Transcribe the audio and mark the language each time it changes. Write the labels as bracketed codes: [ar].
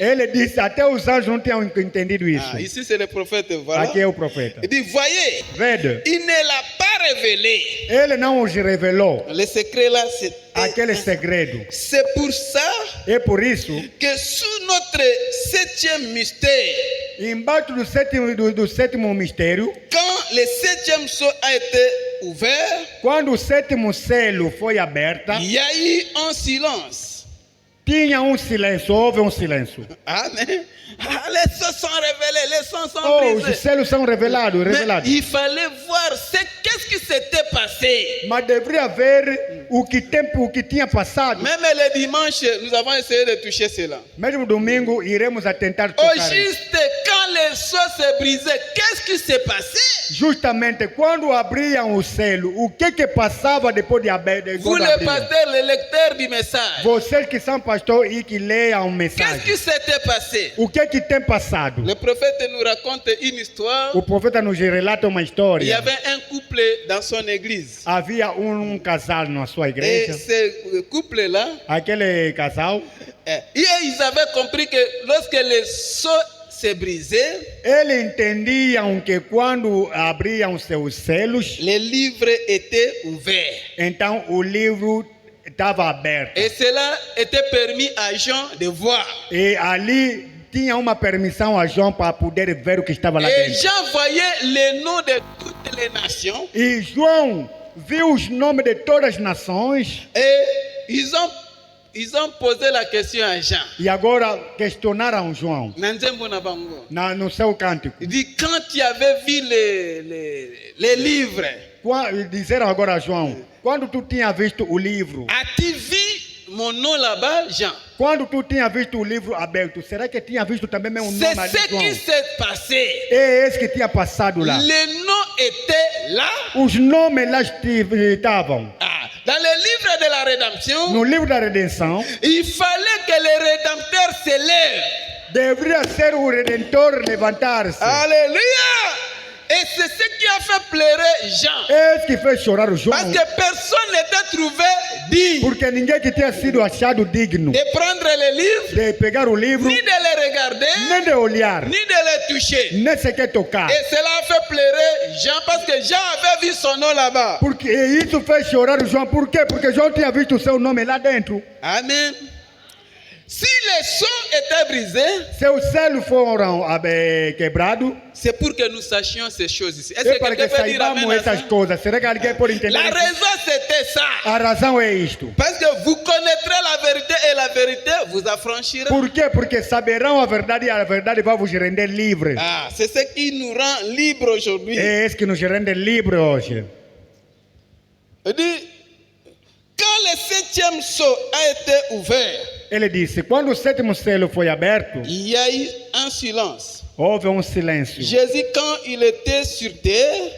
[pt] Ele disse, até os anjos não tinham entendido isso. [fr] Ah, ici c'est le prophète, voilà. [pt] Aqui é o profeta. [fr] Il dit, voyez, [pt] Vede, [fr] il ne l'a pas révélé. [pt] ele não os revelou [fr] Le secret là, c'est [pt] aquele segredo. [fr] c'est pour ça [pt] É por isso, [fr] que sous notre 7e mystère, [pt] embaixo do sétimo mistério, [fr] quand le 7e sceau a été ouvert, [pt] quando o sétimo selo foi aberto, [fr] il y a eu un silence. [pt] tinha silêncio, houve silêncio. Amen. [fr] Ah, les sceaux sont révélés, les sceaux sont [pt] Oh, os [fr] brisés. [pt] selos são revelados. [fr] Mais il fallait voir qu'est-ce qui s'était passé. [pt] Mas deveria ver o que tinha passado. [fr] Même le dimanche, nous avons essayé de toucher cela. [pt] Mesmo domingo, iremos tentar [fr] Au [pt] tocar isso. [fr] juste, quand les sceaux se brisaient, qu'est-ce qui s'est passé? [pt] Justamente quando abriam o selo, o que passava depois de abrir? [fr] Vous, le pasteur, le lecteur du message, [pt] Vocês que são pastor e que leiam [fr] qu'est-ce [pt] mensagem. [fr] qui s'était passé? [pt] O que tem passado? [fr] Le prophète nous raconte une histoire. [pt] O profeta nos relata uma [fr] Il y [pt] história. [fr] avait un couple dans son église. [pt] Havia casal na sua [fr] Et [pt] igreja. [fr] ce couple-là, [pt] Aquele casal, [fr] ils avaient compris que lorsque les sceaux se brisaient, [pt] eles entendiam que quando abriam seus selos, [fr] les livres étaient ouverts. [pt] então o livro estava aberto. [fr] Et cela était permis à Jean de voir. [pt] E ali tinha uma permissão a João para poder ver o que estava lá [fr] Et [pt] dentro. [fr] Jean voyait les noms de toutes les nations. [pt] E João viu os nomes de todas as nações. [fr] Et ils ont posé la question à Jean. [pt] E agora questionaram João [ln] Nanzembo na bango. [pt] no seu cântico. [fr] Il dit, quand tu avais vu les livres, [pt] Disseram agora a João, quando tu tinha visto o livro, [fr] as-tu vu mon nom là-bas, Jean? [pt] quando tu tinha visto o livro aberto, será que tinha visto também meu [fr] C'est [pt] nome ali, [fr] ce [pt] João? [fr] qui s'est passé. [pt] É esse que tinha passado lá. [fr] Les noms étaient là. [pt] Os nomes lá estavam. [fr] Ah, dans le livre de la rédemption, [pt] No livro da redenção, [fr] il fallait que le rédempteur se lève. [pt] deveria ser o Redentor levantar-se. Alléluia! [fr] Et c'est ce qui a fait pleurer Jean. [pt] Esse que fez chorar o João. [fr] Parce que personne n'était trouvé digne [pt] Porque ninguém que tinha sido achado digno [fr] de prendre les livres, [pt] de pegar o livro, [fr] ni de les regarder, [pt] nem de olhar, [fr] ni de les toucher. [pt] nem sequer tocar. [fr] Et cela a fait pleurer Jean parce que Jean avait vu son nom là-bas. [pt] Porque isso fez chorar o João. Por quê? Porque João tinha visto o seu nome lá dentro. Amen. [fr] Si les sceaux étaient brisés, [pt] Seus selos foram quebrados. [fr] c'est pour que nous sachions ces choses ici. Est-ce [pt] É [fr] que [pt] para que [fr] quelqu'un peut dire amen [pt] saibamos [fr] à ça? [pt] essas coisas. Será que alguém pode entender [fr] La [pt] isso? [fr] raison c'était ça. [pt] A razão é isto. [fr] Parce que vous connaîtrez la vérité et la vérité vous affranchira. [pt] Por quê? Porque saberão a verdade e a verdade vai vos render livres. [fr] Ah, c'est ce qui nous rend libres aujourd'hui. [pt] É isso que nos rende livres hoje. [fr] Il dit, quand le 7e sceau a été ouvert, [pt] Ele disse, quando o sétimo selo foi aberto, [fr] il y a eu un silence. [pt] houve silêncio. [fr] Jésus, quand il était sur terre,